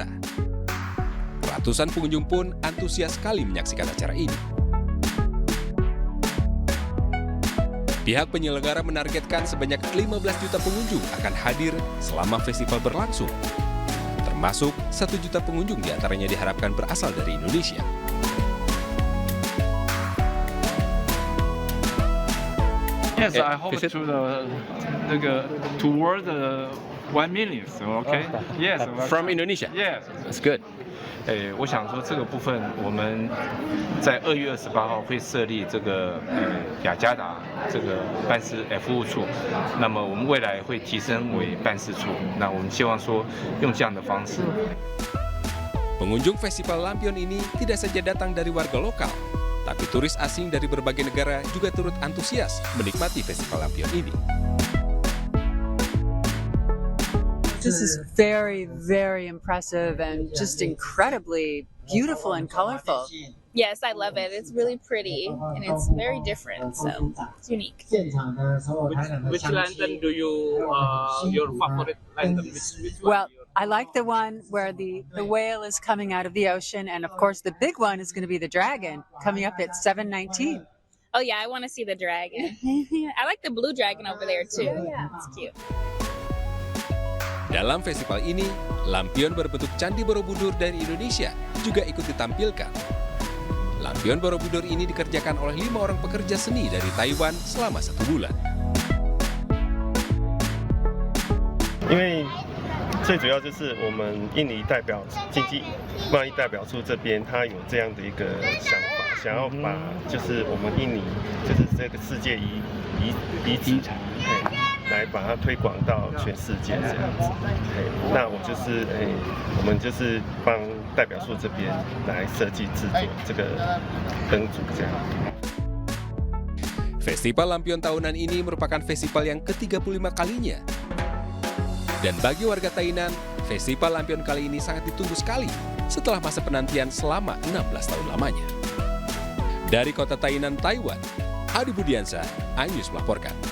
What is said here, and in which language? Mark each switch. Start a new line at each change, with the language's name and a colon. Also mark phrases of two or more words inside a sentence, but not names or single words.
Indonesian: Ratusan pengunjung pun antusias sekali menyaksikan acara ini. Pihak penyelenggara menargetkan sebanyak 15 juta pengunjung akan hadir selama festival berlangsung. Termasuk 1 juta pengunjung diantaranya diharapkan berasal dari Indonesia.
English: Yes, I hope toward 1 million. Okay. Yes. From Indonesia. Yes. That's good.
Chinese: 我想说这个部分我们在2月28号会设立这个雅加达这个办事服务处，那么我们未来会提升为办事处，那我们希望说用这样的方式。
Indonesian: Pengunjung Festival Lampion ini tidak saja datang dari warga lokal, tapi turis asing dari berbagai negara juga turut antusias menikmati Festival Lampion ini.
English: This is very, very impressive and just incredibly beautiful and colorful. Yes, I love it. It's really pretty and it's very different, so it's unique. Which lantern do you, your favorite lantern? Which Well, I like the one where the whale is coming out of the ocean, and of course the big one is going to be the dragon coming up at 7:19. Oh yeah, I want to see the dragon. I like the blue dragon over there too. Yeah, it's cute.
Indonesian: Dalam festival ini, lampion berbentuk Candi Borobudur dari Indonesia juga ikut ditampilkan. Lampion Borobudur ini dikerjakan oleh 5 orang pekerja seni dari Taiwan selama 1 bulan.
Chinese: 因为最主要就是我们印尼代表经济贸易代表处这边，他有这样的一个想法，想要把就是我们印尼就是这个世界遗产，来把它推广到全世界这样子。那我就是我们就是帮代表处这边来设计制作这个灯组这样。
Indonesian: Festival Lampion tahunan ini merupakan festival yang ke-35 kalinya. Dan bagi warga Tainan, Festival Lampion kali ini sangat ditunggu sekali setelah masa penantian selama 16 tahun lamanya. Dari kota Tainan, Taiwan, Adi Budiansyah, iNews melaporkan.